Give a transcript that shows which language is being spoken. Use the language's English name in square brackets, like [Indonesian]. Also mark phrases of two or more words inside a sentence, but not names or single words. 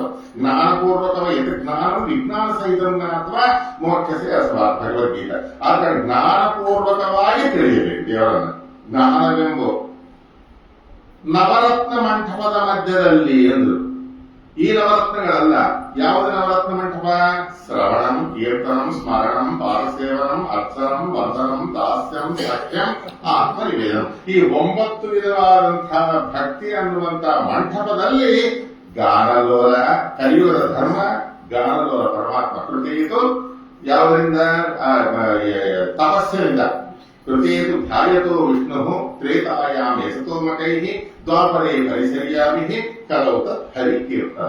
[Kannada] ಜ್ಞಾನಪೂರ್ವಕವಾಗಿ ಜ್ಞಾನ ವಿಜ್ಞಾನ ಸಹಿತ ಅಥವಾ ಮೋಕ್ಷಸೆ ಅಸ್ಮಾತ್ ಭಗವದ್ಗೀತೆ. ಆದ್ರೆ ಜ್ಞಾನಪೂರ್ವಕವಾಗಿ ತಿಳಿಯಬೇಕು ದೇವರನ್ನು. ಜ್ಞಾನವೆಂಬೋ ನವರತ್ನ ಮಂಟಪದ ಮಧ್ಯದಲ್ಲಿ ಅಂದ್ರು. ಈ ನವರತ್ನಗಳಲ್ಲ. ಯಾವುದು ನವರತ್ನ ಮಂಟಪ? [Sanskrit] ಶ್ರವಣಂ, ಕೀರ್ತನಂ, ಸ್ಮರಣಂ, ಪಾರಸೇವನಂ, ಅರ್ಚನಂ, ವಂದನಂ, ದಾಸ್ಯಂ, ಸಖ್ಯಂ, ಆತ್ಮನಿವೇದನಂ. [Kannada] ಈ 9 ವಿಧವಾದಂತಹ ಭಕ್ತಿ ಅನ್ನುವಂತಹ ಮಂಟಪದಲ್ಲಿ ಗಾನಲೋಲ, ಕಲಿಯುಗದ ಧರ್ಮ, ಗಾನಲೋಲ ಪರಮಾತ್ಮ ಕೃತಿಯಿತು. ಯಾವುದರಿಂದ? ತಪಸ್ಸಿನಿಂದ. [Sanskrit] ಕೃತಿಯಿತು ಧ್ಯಾಯತೋ ವಿಷ್ಣು ತ್ರೇತಾಯಾಮೇ ಸತೋಮಕೈಃ ದ್ವಾಪರೇ ಪರಿಸರ್ಯಾಮಿಃ ಕಲೌತ ಹರಿಕೀರ್ತನ.